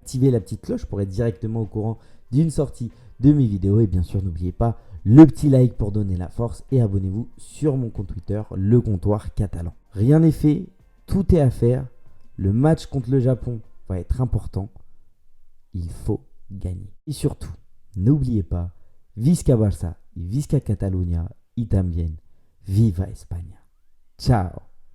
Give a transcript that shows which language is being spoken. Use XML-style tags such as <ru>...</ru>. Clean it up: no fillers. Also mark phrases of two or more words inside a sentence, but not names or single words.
<fr>Activez la petite cloche pour être directement au courant d'une sortie de mes vidéos. Et bien sûr, n'oubliez pas le petit like pour donner la force et abonnez-vous sur mon compte Twitter, Le Comptoir Catalan. Rien n'est fait, tout est à faire. Le match contre le Japon va être important. Il faut gagner. Et surtout, n'oubliez pas,</fr> <ca>Visca Barça et Visca Catalunya</ca> <es>y también. Viva España. Ciao.</es>